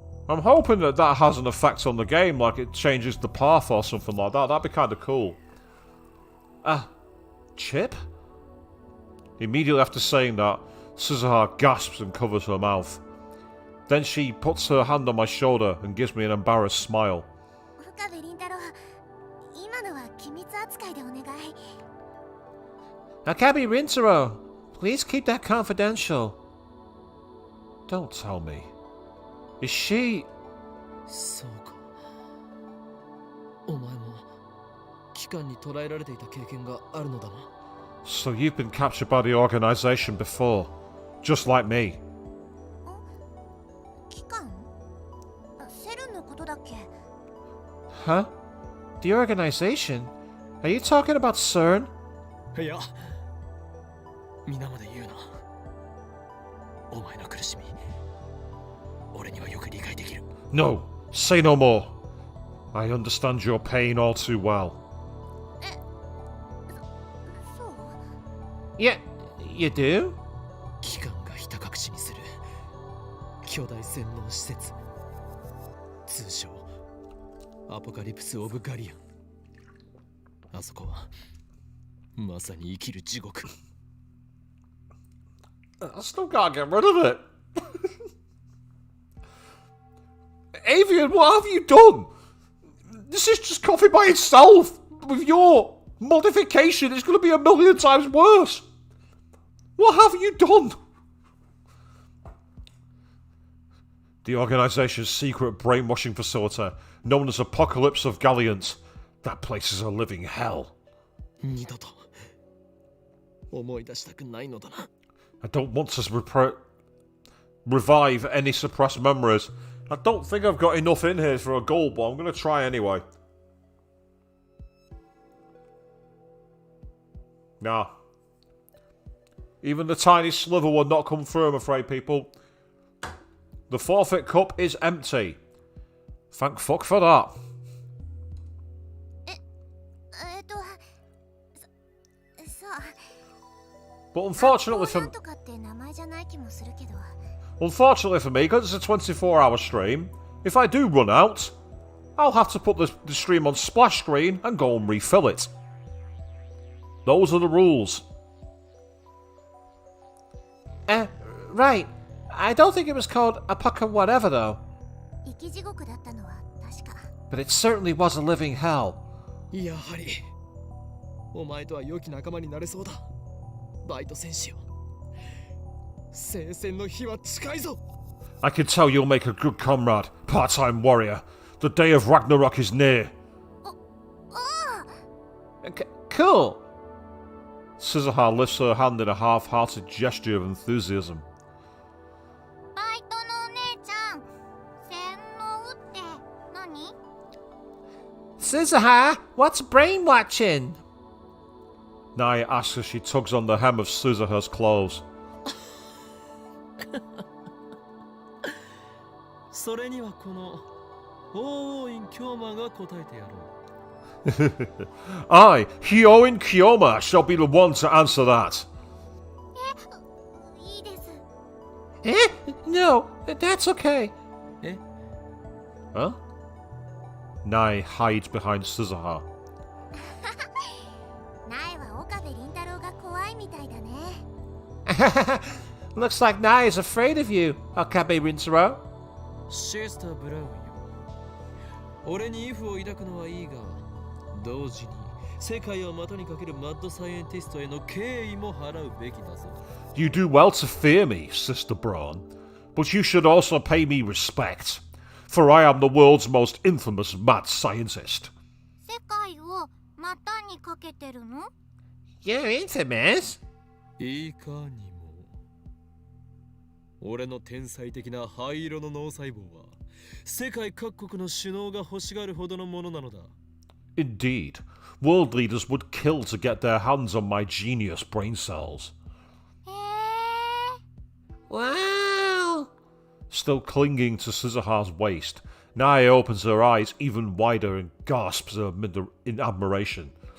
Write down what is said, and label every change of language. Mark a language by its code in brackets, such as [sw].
[en] I'm hoping that that has an effect on the game, like it changes the path or something like that. That'd be kind of cool. Chip? Immediately after saying that, Suzuha gasps and covers her mouth. Then she puts her hand on my shoulder and gives me an embarrassed smile. [ja] 岡部倫太郎、今のは機密扱いでお願い。 [en] Akabe Rintaro, please keep that confidential. Don't tell me. Is she... [ja] そうか。お前も機関に捕らえられていた経験があるのだな。 [en] So you've been captured by the organization before, just like me. [ja] 機関？セルンのことだっけ？ [en] Huh? The organization? Are you talking about CERN? [ja] いや、皆まで言うな。お前の苦しみ、俺にはよく理解できる。 [en] No, say no more. I understand your pain all too well. [ja] そう？ [en] Yeah, you do? [ja] 機関がひた隠しにする巨大洗脳施設、通称アポカリプス・オブ・ガリアン。あそこはまさに生きる地獄。 [en] I still can't get rid of it. Avian, what have you done? This is just coffee by itself. With your modification, it's going to be a million times worse. What have you done? The organization's secret brainwashing facility, known as Apocalypse of Galliant. That place is a living hell. [ja] 二度と思い出したくないのだな。 [en] I don't want to revive any suppressed memories. I don't think I've got enough in here for a goal, but I'm going to try anyway. Nah. Even the tiny sliver will not come through, I'm afraid, people. The forfeit cup is empty. Thank fuck for that. [ja] そう。 [en] But unfortunately for [ja] んとかって名前じゃない気もするけど。 [en] Unfortunately for me, because it's a 24-hour stream, if I do run out, I'll have to put the stream on splash screen and go and refill it. Those are the rules. Right. I don't think it was called Apoca whatever, though. [ja] 生き地獄だったのは確か。 [en] But it certainly was a living hell. [ja] やはりお前とは良き仲間になれそうだ。バイト戦士よ。聖戦の日は近いぞ。 [en] I can tell you'll make a good comrade, part-time warrior. The day of Ragnarok is near. Cool. Suzuha lifts her hand in a half-hearted gesture of enthusiasm. [ja] バイトのお姉ちゃん、洗脳って何？ [en] Suzuha, what's brainwatching? Nai asks as she tugs on the hem of Suzuha's clothes. [ja] それにはこの王院京馬が答えてやろう。 [en] I, Hyoin Kyoma, shall be the one to answer that. [ja] いいです。 [en] No, that's okay. [ja] え？ [en] Huh? Nai hides behind Suzuha. [ja] 苗は岡部倫太郎が怖いみたいだね。 [en] Looks like Nai is afraid of you, Akabe Rintaro. [ja] シスター・ブラウンよ。俺にイフを抱くのはいいが、同時に世界を股にかけるマッドサイエンティストへの敬意も払うべきだぞ。 [en] You do well to fear me, Sister Braun, but you should also pay me respect, for I am the world's most infamous mad scientist. [ja] 世界を股にかけてるの？ [en] You're infamous? [ja] いかにも。俺の天才的な灰色の脳細胞は世界各国の首脳が欲しがるほどのものなのだ。 [en] Indeed, world leaders would kill to get their hands on my genius brain cells. [ja] へえ。 [en] Wow! Still clinging to Suzuha's waist, Nai opens her eyes even wider and gasps in admiration.